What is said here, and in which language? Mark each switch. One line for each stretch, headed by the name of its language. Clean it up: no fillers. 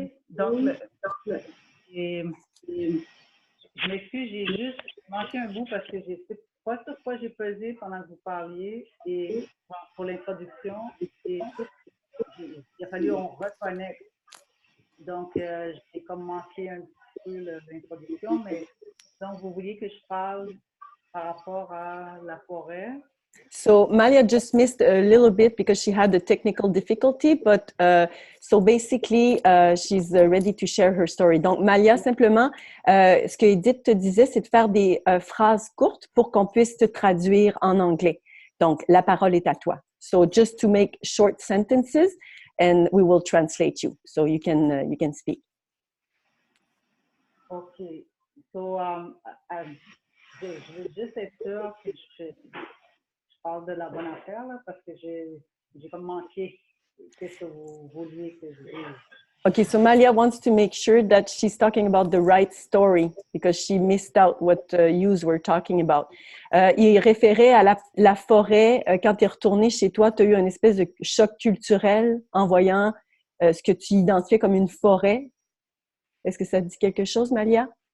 French: Donc, je m'excuse, j'ai juste manqué un bout parce que je ne sais pas sur quoi j'ai pesé pendant que vous parliez et pour l'introduction. Et il a fallu qu'on reconnecte. Donc, j'ai comme manqué un peu l'introduction, mais donc vous vouliez que je parle par rapport à la forêt.
English: So Malia just missed a little bit because she had a technical difficulty, but so basically she's ready to share her story.
French: Donc Malia, simplement, ce que Edith te disait, c'est de faire des phrases courtes pour qu'on puisse te traduire en anglais. Donc la parole est à toi.
English: So just to make short sentences, and we will translate you, so you can speak.
French: Okay, so je veux juste être sûre que je parle de la bonne affaire là, parce que j'ai comme manqué qu'est-ce que vous vouliez que je dise.
English: Okay, so Malia wants to make sure that she's talking about the right story because she missed out what yous were talking about.
French: Il référait à la forêt. Quand tu es retourné chez toi, tu as eu une espèce de choc culturel en voyant ce que tu identifiais comme une forêt. Est-ce que ça dit quelque chose, Malia?